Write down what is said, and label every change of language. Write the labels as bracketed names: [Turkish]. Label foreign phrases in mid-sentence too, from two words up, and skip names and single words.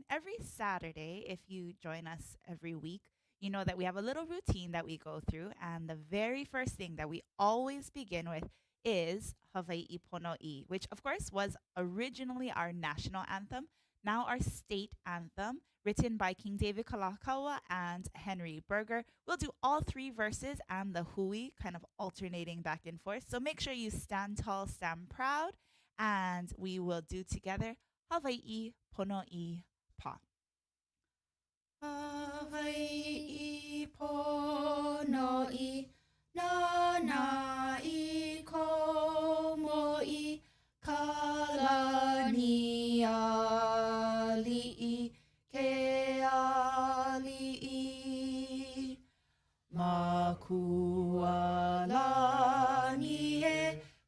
[English] Every Saturday, if you join us every week, you know that we have a little routine that we go through, and the very first thing that we always begin with is Hawaii Pono'i, which of course was originally our national anthem, now our state anthem, written by King David Kalakaua and Henry Berger. We'll do all three verses and the hui, kind of alternating back and forth. So make sure you stand tall, stand proud, and we will do together Hawaii Pono'i Pa. [Hawaiian] Hawaii Pono'i Nana I Komoi Kalani Ali'i Ke Ali'i Makualani e